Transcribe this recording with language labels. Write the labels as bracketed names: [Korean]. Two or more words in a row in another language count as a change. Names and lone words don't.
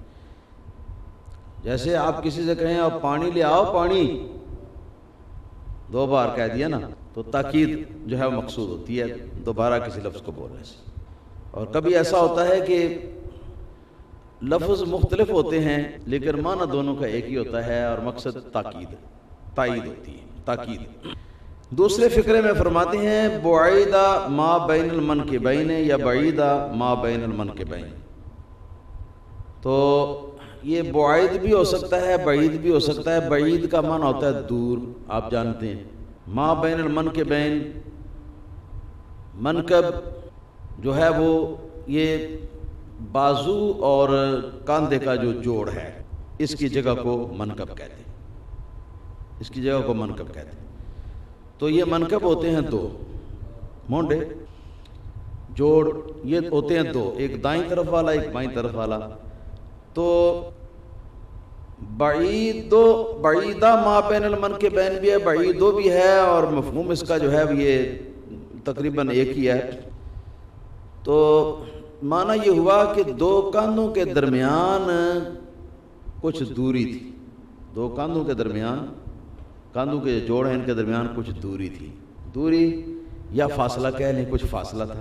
[Urdu] جیسے آپ کسی سے کہیں آپ پانی لے آؤ، پانی 2 بار کہہ دیا نا، تو تاکید جو ہے مقصود ہوتی ہے دوبارہ کسی لفظ کو بولنے سے۔ اور کبھی ایسا ہوتا ہے کہ لفظ مختلف ہوتے ہیں لیکن معنی دونوں کا ایک ہی ہوتا ہے، اور مقصد تاکید، تائید ہوتی ہے، تاکید۔ دوسرے فقرے میں فرماتے ہیں [Arabic] بعیدہ ما بین المنکبین یا بعیدہ ما بین المنکبین، [Urdu] تو یہ بعید بھی ہو سکتا ہے، بعید بھی ہو سکتا ہے۔ بعید کا معنی ہوتا ہے دور، آپ جانتے ہیں۔ [Arabic] ما بین المنکبین، [Urdu] منکب جو ہے وہ یہ بازو اور کاندھے کا جو جوڑ ہے، اس کی جگہ کو منکب کہتے ہیں، اس کی جگہ کو منکب کہتے ہیں۔ تو یہ منکب ہوتے ہیں 2 مونڈے، جوڑ یہ ہوتے ہیں 2، ایک دائیں طرف والا ایک بائیں طرف والا۔ تو [Arabic] بعیدہ ما بین المنکبین [Urdu] بھی ہے، بعیدو بھی ہے، اور مفہوم اس کا جو ہے یہ تقریباً ایک ہی ہے۔ تو معنی یہ ہوا کہ 2 کاندھوں کے درمیان کچھ دوری تھی، 2 کاندھوں کے درمیان، کاندھوں کے جوڑ ہیں ان کے درمیان کچھ دوری تھی، دوری یا فاصلہ کہہ لیں، کچھ فاصلہ تھا۔